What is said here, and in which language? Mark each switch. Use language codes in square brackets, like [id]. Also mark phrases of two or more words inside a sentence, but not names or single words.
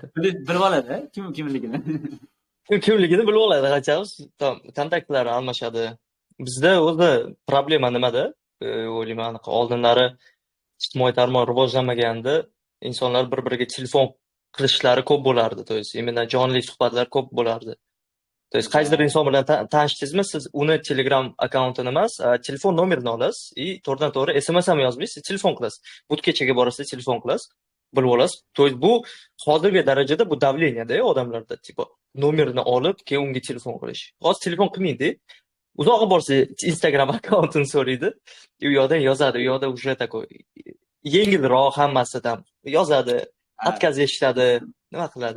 [uz] Bilib oladi, kimligini. Kimligini bilib oladi, qachamiz kontaktlar almashadi. Bizda o'zi problema nimada? O'ylayman, oldinlari ijtimoiy tarmoq rivojlanmaganda insonlar bir-biriga telefon qilishlari ko'p bo'lardi. [ru] To есть именно [uz] jonli suhbatlar ko'p bo'lardi. [ru] То есть [uz] qaysidir inson bilan tanishdingizmi, siz uni Telegram akkauntini emas, telefon nomerini olasiz и to'g'ridan-to'g'ri SMS ham yozmaysiz, telefon qilasiz. Budkachaga borasiz, telefon qilasiz, bilib olasiz. [ru] То есть [uz] bu hozirgi darajada bu davleniyada odamlarda, tipo nomerini olib, keyin unga telefon qilish. Hozir telefon qilmaydi. Uzoqqa borsa Instagram akkauntini so'raydi. U yoqdan yozadi, u yoqda [ru] уже такой [uz] yengilroq hammasidan yozadi, отказ eshitadi, nima qiladi.